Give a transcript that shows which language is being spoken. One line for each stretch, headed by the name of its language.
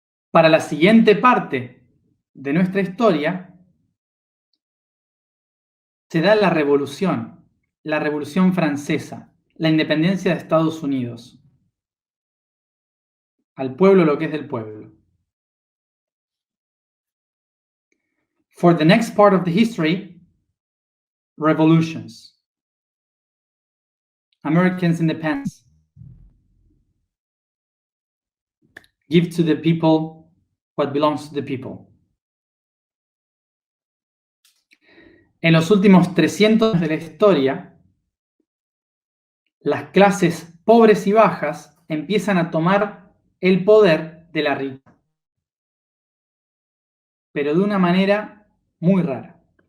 Spanish: Para la siguiente parte de nuestra historia se da la Revolución Francesa, la independencia de Estados Unidos. Al pueblo lo que es del pueblo.
English: For the next part of the history, revolutions. Americans' independence. Give to the people what belongs to the people.
Spanish: En los últimos 300 años de la historia, las clases pobres y bajas empiezan a tomar el poder de la riqueza, pero de una manera muy rara.